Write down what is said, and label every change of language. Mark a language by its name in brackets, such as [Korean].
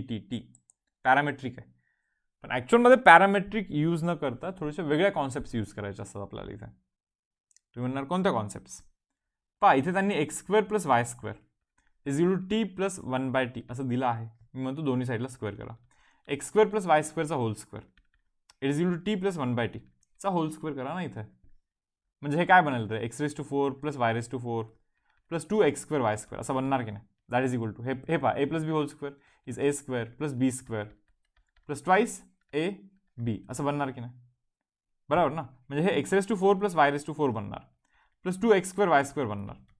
[Marathi] T parametric आहे, पण ॲक्च्युअलमध्ये parametric use न करता थोडेसे वेगळ्या कॉन्सेप्ट्स यूज करायचे असतात आपल्याला इथे. तुम्ही म्हणणार कोणत्या कॉन्सेप्ट्स. पहा इथे त्यांनी x square plus y square is equal to T plus 1/t असं दिलं आहे. मी म्हणतो दोन्ही साईडला स्क्वेअर करा. X square plus y स्क्वेअरचा hole square [English] it is equal to [Marathi] T plus 1/t चा होल स्क्वेअर करा ना इथे. म्हणजे हे काय बनेल रे, x⁴ plus y⁴ plus 2x² y² असं बनणार की नाही. [English] that is equal to [Marathi] हे पहा [English] a plus b whole square is a² plus b² plus twice ab [Marathi] असं बनणार की नाही, बरोबर ना. म्हणजे हे x⁴ प्लस y⁴ बनणार प्लस 2x² y² बनणार.